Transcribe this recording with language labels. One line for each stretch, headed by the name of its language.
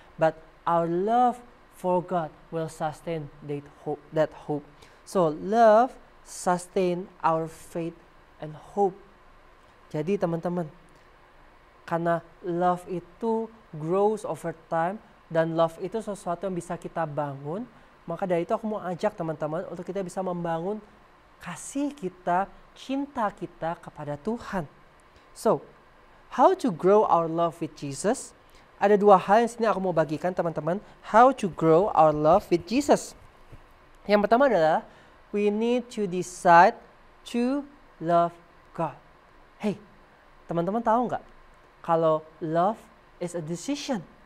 English: But our love for God will sustain that hope. So love sustain our faith and hope.
Indonesian: Jadi teman-teman, karena love itu
English: grows over time,
Indonesian: dan love itu sesuatu yang bisa kita bangun, maka dari itu aku mau ajak teman-teman untuk kita bisa membangun kasih kita, cinta kita kepada Tuhan.
English: So, how to grow our love with Jesus?
Indonesian: Ada 2 hal yang sini aku mau bagikan teman-teman.
English: How to grow our love with Jesus.
Indonesian: Yang pertama adalah
English: we need to decide to love God. Hey,
Indonesian: teman-teman tahu nggak? Kalau
English: love is a decision.